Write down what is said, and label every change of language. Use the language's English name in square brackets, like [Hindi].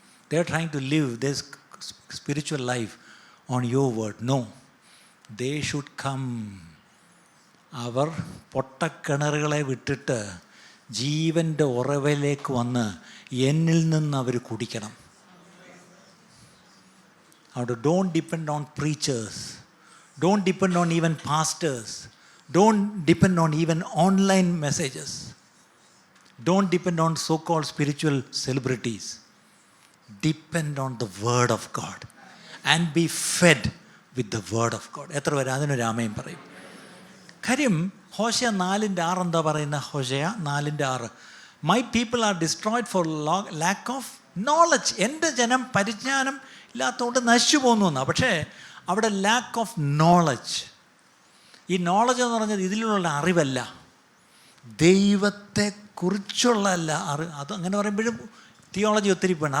[English] They are trying to live this spiritual life on your word. No, they should come. [Malayalam] അവർ പൊട്ടക്കിണറുകളെ വിട്ടിട്ട് ജീവൻ്റെ ഉറവിലേക്ക് വന്ന് എന്നിൽ നിന്ന് അവർ കുടിക്കണം. [English] അവിടെ don't depend on preachers, don't depend on even pastors, don't depend on even online messages, don't depend on so-called spiritual celebrities. Depend on the word of God and be fed with the word of God. [Malayalam] എത്ര പേര് അതിനൊരു ആമേൻ പറയും? കാര്യം ഹോശയ 4:6 എന്താ പറയുന്ന? [English] ഹോശയ 4:6, my people are destroyed for lack of knowledge. [Malayalam] എൻ്റെ ജനം പരിജ്ഞാനം ഇല്ലാത്തതുകൊണ്ട് നശിച്ചു പോകുന്നു എന്നാണ്. പക്ഷേ അവിടെ [English] Lack of knowledge. [Malayalam] ഈ നോളജ് എന്ന് പറഞ്ഞത് ഇതിലുള്ള അറിവല്ല, ദൈവത്തെക്കുറിച്ചുള്ള അത് അങ്ങനെ പറയുമ്പോഴും തിയോളജി ഒത്തിരി വേണം.